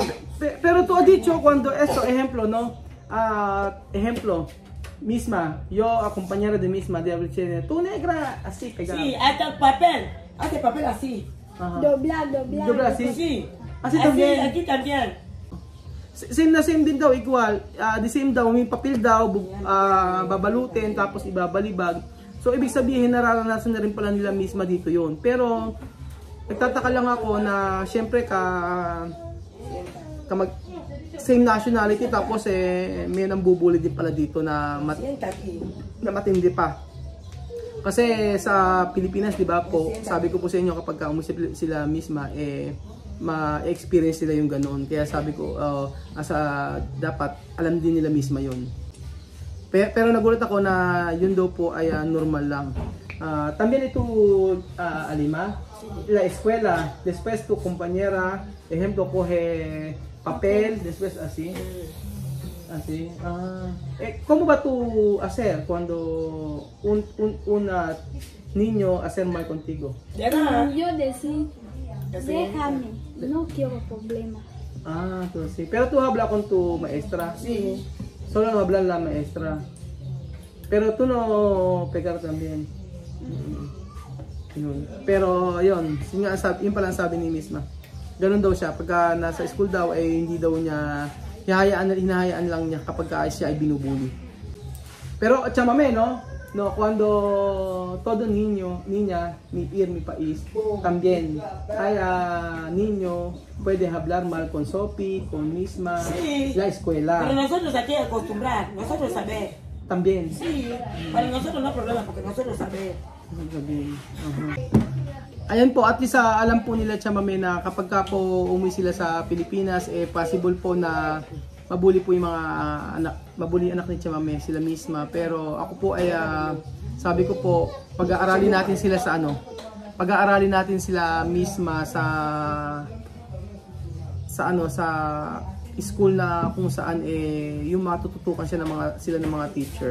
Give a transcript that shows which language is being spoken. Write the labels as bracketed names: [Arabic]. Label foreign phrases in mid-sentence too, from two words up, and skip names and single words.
[Spanish] Pero tú has dicho cuando esto, ejemplo, ¿no? Ejemplo, Misma, yo acompañar de Misma de abrir, tú negra, así pegada. Sí, hasta papel, hace papel así. Doblar así. Sí, así también. Aquí también. [Filipino] Same din daw, equal. [English] The same [Filipino] daw, may papel daw, babalutin, tapos ibabalibag. So ibig sabihin nararanasan na rin pala nila misma dito yon. Pero nagtataka lang ako na syempre [English] same nationality [Filipino] tapos may nambubuli din pala dito na matindi pa. Kasi sa Pilipinas, di ba po, sabi ko po sa inyo kapag umuwi sila misma ma-experience nila yung ganoon. Kaya sabi ko dapat alam din nila misma yon. Pero nagulat ako na yun daw po ay normal lang. También ito Alima, [Spanish] la escuela, después tu compañera, ejemplo, coge papel, después así. Así. ¿Cómo va tu hacer cuando un niño hacer mal contigo? Yo decir, déjame, no quiero problema. Entonces sí. Pero tú hablas con tu maestra. Sí. Solo no habla la maestra. Pero tú no pegar también. [Filipino] Pero yun pala sabi ni misma. Ganun daw siya. Pagka nasa school daw, hindi daw niya hinahayaan lang niya kapag siya ay binubuli. [Spanish] Pero chamame, no? Cuando todo niña, mi país, también hay niño puede hablar mal con Sophie, con misma, sí, la escuela. Pero nosotros aquí acostumbrar, nosotros saber. También. Sí, para nosotros no hay problema porque nosotros saber. [Filipino] Ayan po, [English] at least [Filipino] alam po nila chamame na kapag ka po umuwi sila sa Pilipinas, possible po na mabuli po yung mga mabuli anak ni chamame, sila misma. Pero ako po ay sabi ko po, pag-aaralin natin sila sa pag-aaralin natin sila misma sa school na kung saan yung matututukan sila ng mga teacher.